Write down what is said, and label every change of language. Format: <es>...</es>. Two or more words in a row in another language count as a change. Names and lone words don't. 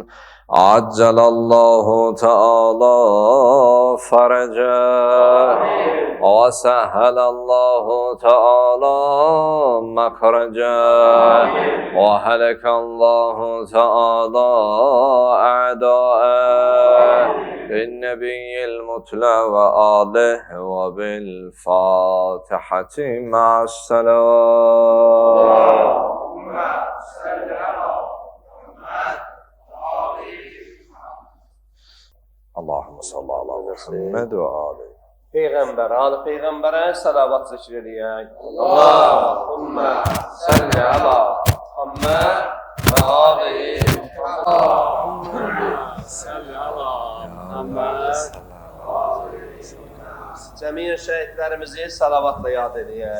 <ar>عجل الله تعالى فرجه وسهل الله تعالى مخرجه وهلك الله تعالى أعداءه بالنبي المتلى وآله وبالفاتحة مع السلام. اللهم صل على محمد وآله.</ar> <az>Peyğəmbər, ali Peyğəmbərə salavat zikr edək.</az> <ar>اللهم صل على محمد وآل محمد.</ar> <az>Cəmiyyət şəhidlərimizi salavatla yad edək.</az>